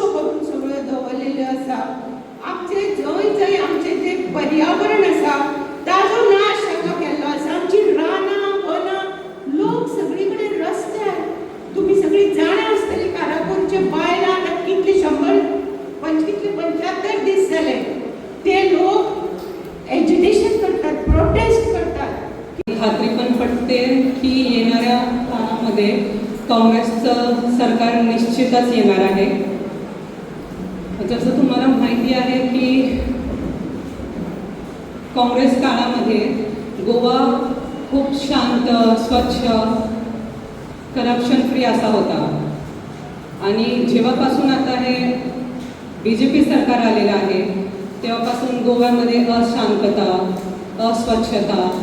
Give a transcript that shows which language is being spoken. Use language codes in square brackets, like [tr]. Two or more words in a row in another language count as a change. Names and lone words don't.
[kok] करून सगळ्यो दवरलेल्यो आसा आमचे जंय आमचे जे पर्यावरण आसा ताजो नाश हांगा केल्लो आसा आमची रानां वनां लोक सगळी कडेन रस्त्यार तुमी सगळीं जाणा आसतलीं काराकोरचे बायलां आतां कितले 75 दीस जाले ते लोक एज्युटेशन करतात प्रोटेस्ट करतात [mr] खात्री पण पटते की येणाऱ्या काळामध्ये काँग्रेसचं सरकार निश्चितच येणार आहे जसं तुम्हाला माहिती आहे की काँग्रेस काळामध्ये गोवा खूप शांत स्वच्छ [en] corruption free [mr] असा होता आणि जेव्हापासून आता हे BJP सरकार आलेलं आहे तेव्हापासून गोव्यामध्ये अशांतता अस्वच्छता